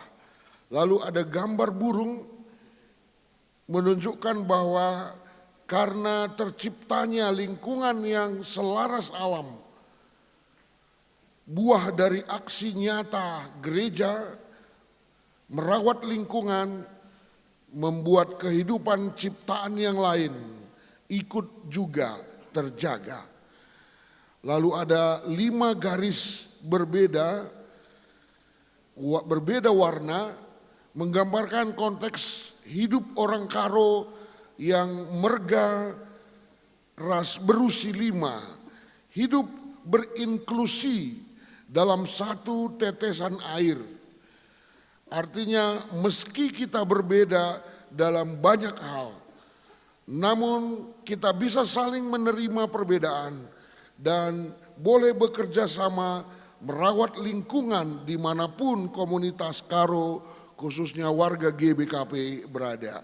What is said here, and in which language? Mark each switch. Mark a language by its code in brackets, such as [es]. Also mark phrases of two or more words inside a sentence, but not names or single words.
[id] Lalu ada gambar burung menunjukkan bahwa karena terciptanya lingkungan yang selaras alam, buah dari aksi nyata gereja merawat lingkungan, membuat kehidupan ciptaan yang lain ikut juga terjaga. Lalu ada 5 garis berbeda warna menggambarkan konteks hidup orang Karo yang [btx] merga ras berusi [id] 5, hidup berinklusi dalam satu tetesan air. Artinya meski kita berbeda dalam banyak hal, namun kita bisa saling menerima perbedaan dan boleh bekerja sama merawat lingkungan dimanapun komunitas Karo, khususnya warga GBKP berada.